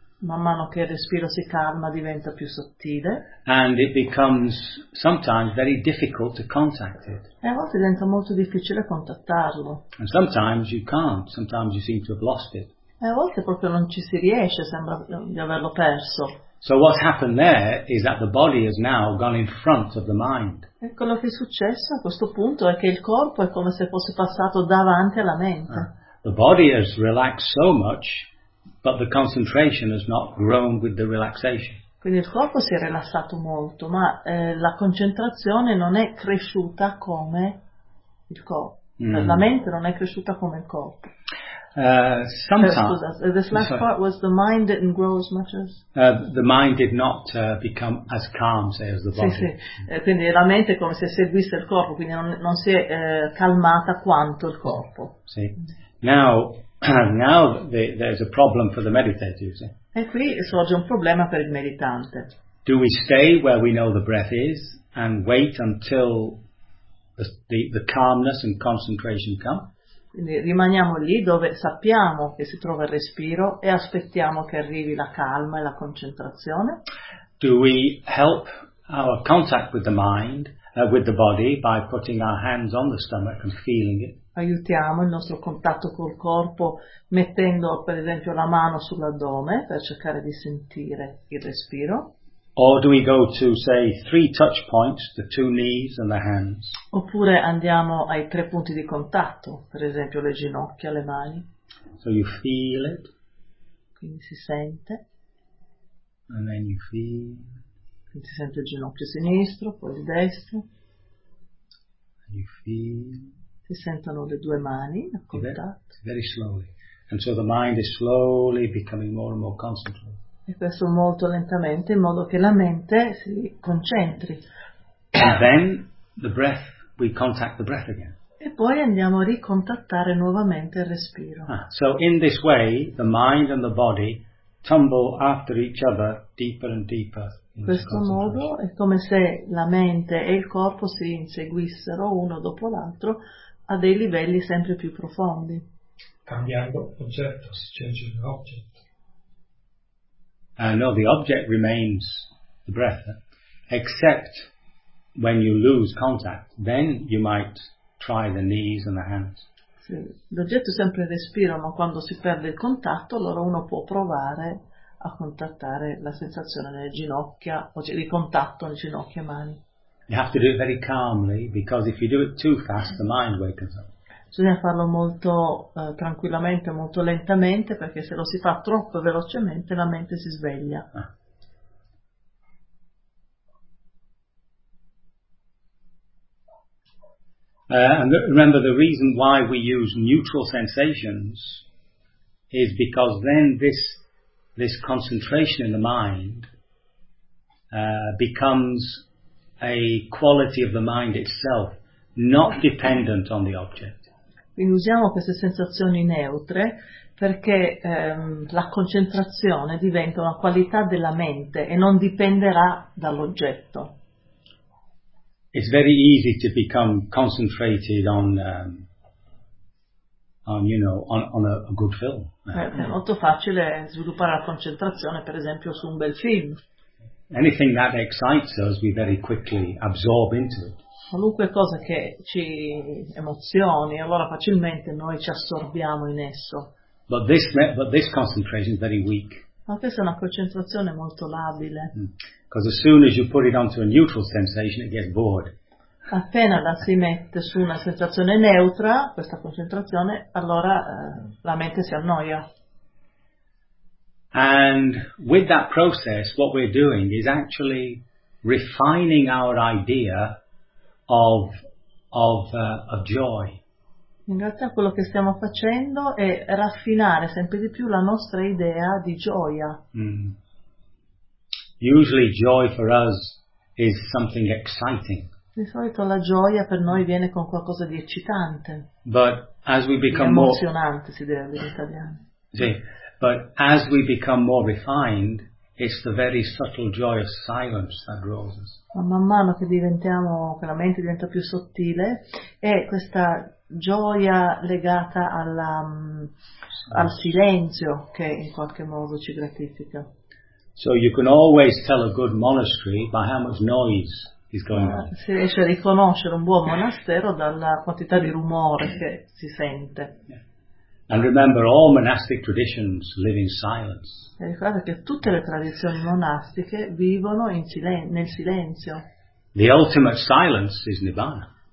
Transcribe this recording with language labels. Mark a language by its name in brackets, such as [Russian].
[Italian] Man mano che il respiro si calma diventa più sottile. [English] And it becomes sometimes very difficult to contact it. [Italian] E a volte diventa molto difficile contattarlo. [English] And sometimes you can't. Sometimes you seem to have lost it. [Italian] E a volte proprio non ci si riesce, sembra di averlo perso. [English] So what's happened there is that the body has now gone in front of the mind. [Italian] E quello che è successo a questo punto è che il corpo è come se fosse passato davanti alla mente. [English] The body has relaxed so much. But the concentration has not grown with the relaxation. [Italian] Quindi il corpo si è rilassato molto, ma la concentrazione non è cresciuta come il corpo. La mente non è cresciuta come il corpo. [English] Sometimes this last part was the mind didn't grow as much as the mind did not become as calm, say, as the body. [Italian] Sì, sì. Quindi la mente è come se seguisse il corpo, quindi non si è calmata quanto il corpo. Sì. [English] Now there's a problem for the meditator, you see. [Italian] E qui sorge un problema per il meditante. [English] Do we stay where we know the breath is and wait until the calmness and concentration come? [Italian] Quindi rimaniamo lì dove sappiamo che si trova il respiro e aspettiamo che arrivi la calma e la concentrazione? [English] Do we help our contact with the mind, with the body, by putting our hands on the stomach and feeling it? [Italian] Aiutiamo il nostro contatto col corpo mettendo per esempio la mano sull'addome per cercare di sentire il respiro. [English] Or do we go to say three touch points, the two knees and the hands? [Italian] Oppure andiamo ai tre punti di contatto, per esempio le ginocchia, le mani. [English] So you feel it. [Italian] Quindi si sente. [English] And then you feel. [Italian] Quindi si sente il ginocchio sinistro, poi il destro. [English] And you feel. [Italian] Si sentono le due mani a contatto. [English] Very slowly. And so the mind is slowly becoming more and more concentrated. [Italian] E questo molto lentamente, in modo che la mente si concentri. [English] And then the breath, we contact the breath again. [Italian] E poi andiamo a ricontattare nuovamente il respiro. [English] So in this way, the mind and the body tumble after each other deeper and deeper. [Italian] In questo modo è come se la mente e il corpo si inseguissero uno dopo l'altro a dei livelli sempre più profondi. Cambiando oggetto, si [English] change the object. No, the object remains the breath, except when you lose contact, then you might try the knees and the hands. [Italian] Sì. L'oggetto sempre respira, ma quando si perde il contatto, allora uno può provare a contattare la sensazione nelle ginocchia, o di contatto nelle ginocchia e mani. [English] You have to do it very calmly, because if you do it too fast, the mind wakens up. [Italian] bisogna farlo molto tranquillamente, molto lentamente, perché se lo si fa troppo velocemente la mente si sveglia. Ah. [English] And remember, the reason why we use neutral sensations is because then this concentration in the mind becomes a quality of the mind itself, not dependent on the object. [Italian] Quindi usiamo queste sensazioni neutre perché la concentrazione diventa una qualità della mente e non dipenderà dall'oggetto. [English] It's very easy to become concentrated on a good film. [Italian] È molto facile sviluppare la concentrazione, per esempio, su un bel film. [English] Anything that excites us, we very quickly absorb into it. [Italian] Qualunque cosa che ci emozioni, allora facilmente noi ci assorbiamo in esso. [English] But this concentration is very weak. [Italian] Ma questa è una concentrazione molto labile. [English] Because as soon as you put it onto a neutral sensation, it gets bored. [Italian] Appena la si mette su una sensazione neutra, questa concentrazione, allora la mente si annoia. [English] And with that process, what we're doing is actually refining our idea of joy. [Italian] In realtà quello che stiamo facendo è raffinare sempre di più la nostra idea di gioia. [English] Usually joy for us is something exciting. [Italian] Di solito la gioia per noi viene con qualcosa di eccitante. [English] But as we become more [Italian] emozionante, si deve dire in italiano. [English] Sì, but as we become more refined, it's the very subtle joy of silence that grows us. [Italian] Ma man mano che diventiamo, che la mente diventa più sottile, è questa gioia legata al silenzio che in qualche modo ci gratifica. [English] So you can always tell a good monastery by how much noise is going on. [Italian] Si riesce a riconoscere un buon monastero dalla quantità di rumore che si sente. [English] Yeah. And remember, all monastic traditions live in silence. [Italian] E ricordate che tutte le tradizioni monastiche vivono nel silenzio. [English] The ultimate silence is Nibbana.